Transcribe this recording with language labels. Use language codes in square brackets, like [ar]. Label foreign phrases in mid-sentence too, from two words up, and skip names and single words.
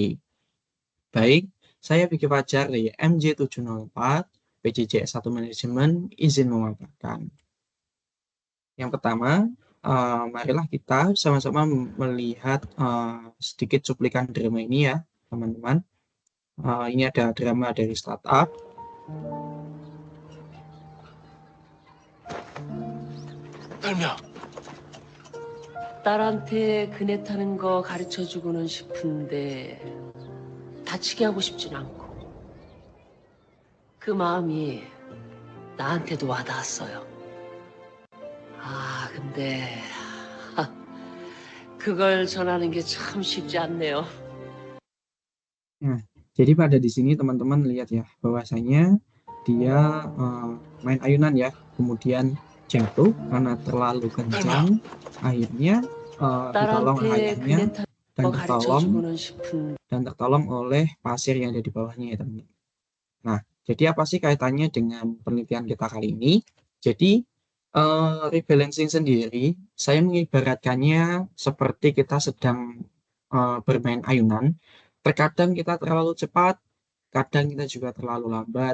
[id] Baik, saya Vicky Fajar dari MJ704, PJJ S1 Manajemen, izin memaparkan. Yang pertama, marilah kita sama-sama melihat sedikit cuplikan drama ini ya, teman-teman. Ini ada drama dari startup. [ko] 별명. 딸한테 그네 타는 거 가르쳐주고는 싶은데 다치게 하고 싶진 않고 그 마음이 나한테도 와닿았어요. 근데 그걸 전하는 게 참 쉽지 않네요. [id] Nah, jadi pada di sini teman-teman lihat ya, bahwasanya dia main ayunan ya, kemudian jatuh karena terlalu kencang, akhirnya ditolong oleh [ko] 딸한테 [id] ayahnya [ko] 그네 타는 거 가르쳐주고는 싶은데 [id] dan tertolong oleh pasir yang ada di bawahnya ya teman-teman. Nah, jadi apa sih kaitannya dengan penelitian kita kali ini? Jadi rebalancing sendiri, saya mengibaratkannya seperti kita sedang bermain ayunan. Terkadang kita terlalu cepat, kadang kita juga terlalu lambat.